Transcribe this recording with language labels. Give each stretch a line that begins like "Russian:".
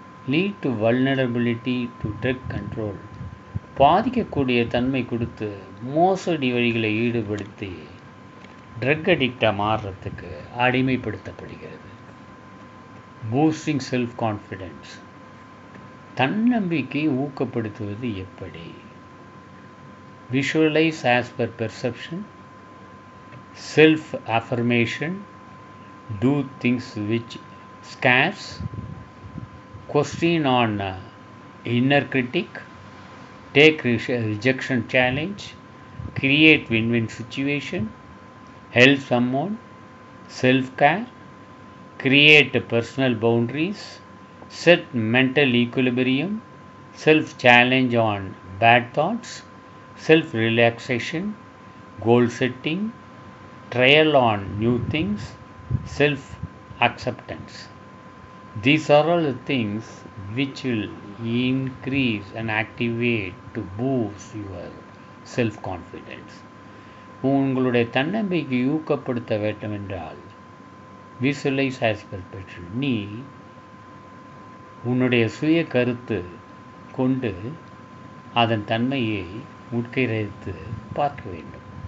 English: Lead to vulnerability to drug control.
Tamil: பாதிக்கக்கூடிய தன்மை கொடுத்து மோசடி வழிகளை ஈடுபடுத்தி ட்ரக் அடிக்டாக மாறுறதுக்கு அடிமைப்படுத்தப்படுகிறது. Boosting self confidence. தன்னம்பிக்கையை ஊக்கப்படுத்துவது எப்படி?
English: Visualize as per perception, self-affirmation, do things which scares, question on inner critic, take rejection challenge, create win-win situation, help someone, self-care, create personal boundaries, set mental equilibrium, self-challenge on bad thoughts, self-relaxation, goal setting, trial on new things, self-acceptance. These are all the things which will increase and activate to boost your self-confidence.
Tamil: உங்களுடைய தன்னம்பிக்கை ஊக்கப்படுத்த வேண்டும் என்றால்
English: visualize as perception.
Tamil: நீ உன்னுடைய சுய கருத்து கொண்டு அதன் தன்மையை உட்கிரகித்து பார்க்க வேண்டும்.